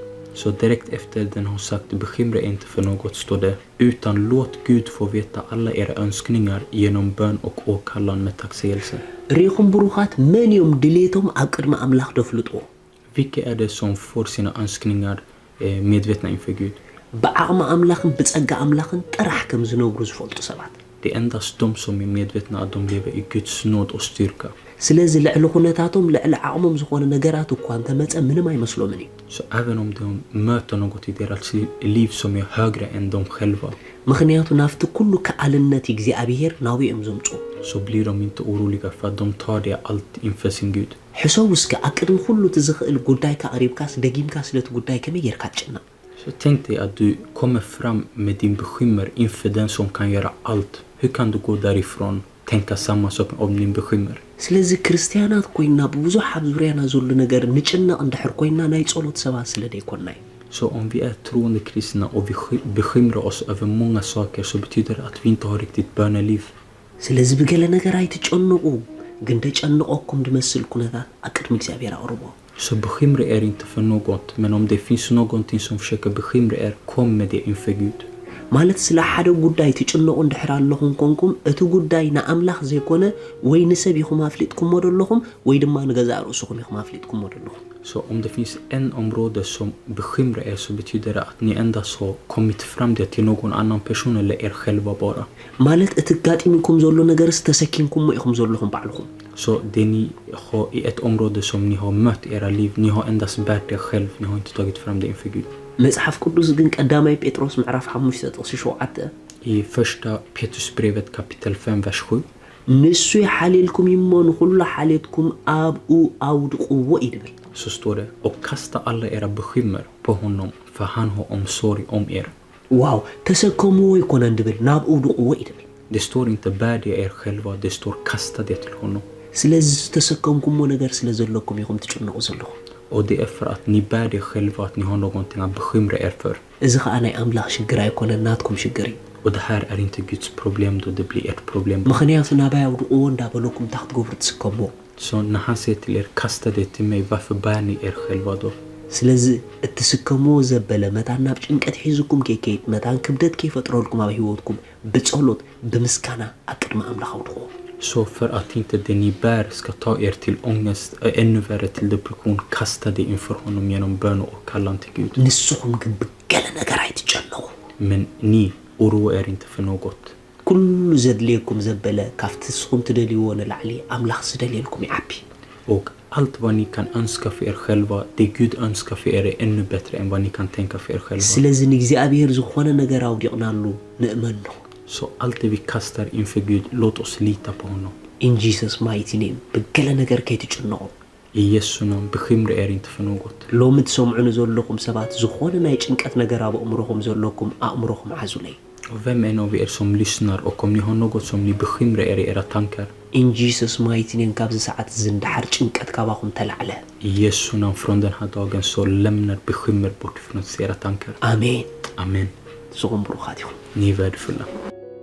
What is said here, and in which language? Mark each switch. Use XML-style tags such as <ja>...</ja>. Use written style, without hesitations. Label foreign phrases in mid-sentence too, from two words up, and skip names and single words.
<sv>Så direkt efter den har sagt bekymra inte för något står det, utan låt Gud få veta alla era önskningar genom bön och åkallan med tacksägelse.</sv> <ti>ሪኹም ብሩኻት መን እዮም ድሌቶም ኣብ ቅድመ አምላኽ ደፍልጥዎ</ti> <sv>Vilka är det som får sina önskningar medvetna inför Gud?</sv> <ti>ብዓቕሚ አምላኽን ብጸጋ አምላኽን ጥራሕ ከም ዝነብሩ ዝፈልጡ ሰባት</ti> <sv>Det är endast de som är medvetna att de lever i Guds nåd och styrka.</sv> <ti>ስለዚ ልዕሊ ኩነታቶም ልዕሊ ዓቕሞም ዝኾነ ነገራት እኳ እንተመፀ ምንም አይመስሎምን እዩ</ti> <sv>Så även om de möter något i deras liv som är högre än de själva,</sv> <ti>ምክንያቱ ናፍቲ ኩሉ ከኣልነት እግዚአብሔር ናብኦም ዘምፁ</ti> <sv>så blir de inte oroliga för att de tar det allt inför sin Gud.</sv> <ti>ሕሶውስከ ኣብ ቅድሚ ኩሉ እቲ ዝኽእል ጉዳይካ ቀሪብካስ ደጊምካ ስለቲ ጉዳይ ከመይ ጌርካ ትጭነቕ</ti> <sv>Så tänk dig att du kommer fram med din bekymmer inför den som kan göra allt. Hur kan du gå därifrån tänka samma sak om din bekymmer?</sv> <ti>ስለዚ ክርስቲያናት ኮይና ብብዙሕ ኣብ ዙርያና ዘሎ ነገር ንጭነቕ እንድሕር ኮይና ናይ ጸሎት ሰባት ስለ ደይኮና እዩ</ti> <sv>Så om vi är troende kristna och vi bekymrar oss över många saker så betyder det att vi inte har riktigt böneliv.</sv> <ti>ስለዚ ብገለ ነገር ኣይትጨነቁ ግን ተጨንቆኩም ድመስል ኩነታት ኣብ ቅድሚ እግዚአብሔር ኣቕርቦ</ti> <sv>Så bekymra er inte för något, men om det finns någonting som försöker bekymra er, kom med det inför Gud.</sv> <ti>ማለት ስለ ሓደ ጉዳይ ትጭነቁ እንድሕር ኣለኹም ኮንኩም እቲ ጉዳይ ንኣምላኽ ዘይኮነ ወይ ንሰብ ኢኹም ኣፍሊጥኩም ወደለኹም ወይ ድማ ንገዛእ ርእስኩም ኢኹም ኣፍሊጥኩም ወደለኹም</ti> <sv>Så om det finns en område som bekymrar er så betyder det att ni endast har kommit fram det till någon annan person eller er själva bara.</sv> <ti>ማለት እቲ ጋጢምኩም ዘሎ ነገርስ ተሰኪምኩም ኢኹም ዘለኹም ባዕልኹም</ti> <sv>Så det ni har i ett område som ni har mött i era liv, ni har endast bärt det själv, ni har inte tagit fram det inför Gud.</sv> <ti>መጽሐፍ ቅዱስ ግን ቀዳማይ ጴጥሮስ ምዕራፍ 5:7</ti> <sv>I första Petrusbrevet kapitel 5 vers 7.</sv> <ti>ንሱ ይሓልልኩም እሞ ንኹሉ ሓልየትኩም ኣብኡ ኣውድቁዎ ይብል</ti> <sv>Så står det, och kasta alla era bekymmer på honom, för han har omsorg om er.</sv> <ti>ዋው ተሰከምዎ ይኮነ እንድብል ናብ ኣውድቁዎ ይብል</ti> <sv>Det står inte bär det er själva, det står kasta det till honom.</sv> <ti>ስለዚ ተሰከምኩሞ ነገር ስለ ዘለኩም ኢኹም ትጭነቁ ዘለኹም</ti> <sv>Och det är för att ni bär det själva, att ni har någonting att bekymra er för.</sv> <ti>እዚ ከዓ ናይ ኣምላኽ ሽግር ኣይኮነን ናትኩም ሽግር እዩ</ti> <sv>Och det här är inte Guds problem då, det blir ert problem.</sv> <ti>ምክንያቱ ናባይ ኣውድቁዎ እንዳበለኩም እንታይ ክትገብሩ ትስከምዎ</ti> <sv>Så när han säger till er, kasta det till mig, varför bär ni er själva då?</sv> <ti>ስለዚ እትስከምዎ ዘበለ መታን ናብ ጭንቀት ሒዝኩም ከይከይድ መታን ክብደት ከይፈጥረልኩም ኣብ ህይወትኩም ብጸሎት ብምስጋና ኣብ ቅድሚ ኣምላኽ ኣውድቁዎ</ti> <sv>Så för att inte det ni bär ska ta er till ångest, ännu värre till depression, kasta det inför honom genom bön och kallan till Gud.</sv> <ti>ንስኹም ግን ብገለ ነገር ኣይትጨነቁ</ti> <sv>Men ni oroa er inte för något.</sv> <ti>ኩሉ ዘድልየኩም ዘበለ ካብቲ ንስኹም ትደልይዎ ንላዕሊ ኣምላኽ ዝደልየልኩም ይዓቢ</ti> <sv>Och allt vad ni kan önska för er själva, det Gud önskar för er är ännu bättre än vad ni kan tänka för er själva.</sv> <ti>ስለዚ ንእግዚአብሔር ዝኾነ ነገር ኣውዲቕናሉ ንእመኑ</ti> <sv>Så allt det vi kastar inför Gud, låt oss lita på honom.</sv> <en>in Jesus mighty name</en> <ti>ብገለ ነገር ከይትጭነቁ</ti> <sv>I Jesu namn, bekymra er inte för något.</sv> <ti>ሎሚ ትሰምዑኒ ዘለኹም ሰባት ዝኾነ ናይ ጭንቀት ነገር ኣብ ኣእምሮኹም ዘለኩም ኣእምሮኹም ዓዙለይ</ti> <sv>Och vem en av er som lyssnar och om ni har något som ni bekymrar er i era tankar,</sv> <en>in Jesus mighty name</en> <ti>ካብዚ ሰዓት ዝንዳሕር ጭንቀት ካባኹም ተላዕለ</ti> <sv>i Jesu namn från den här dagen så lämnar bekymmer bort från era tankar.</sv> <ti>ኣሜን</ti> <sv>Amen.</sv> <ti>ንስኹም ብሩኻት ኢኹም</ti> <sv>Ni är värdefulla.</sv>